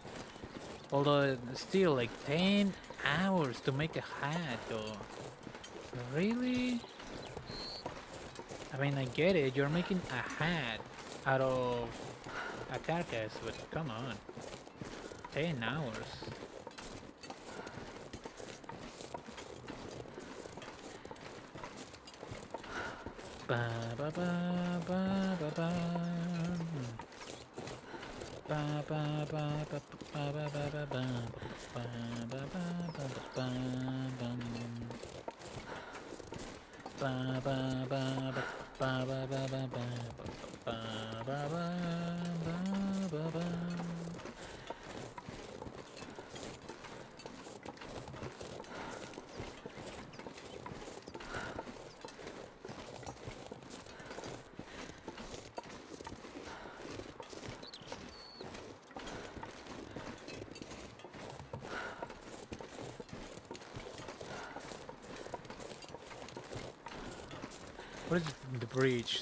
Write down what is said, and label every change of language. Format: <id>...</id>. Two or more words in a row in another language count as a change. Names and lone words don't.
<en>Although still like 10 hours to make a hat though. Really? I mean, I get it. You're making a hat out of a carcass, but come on. 10 hours. Ba ba ba ba ba ba. Ba ba ba ba ba ba ba ba ba ba ba ba ba ba bum. Ba ba ba ba ba ba ba ba ba ba ba ba ba ba. What is the bridge?</en>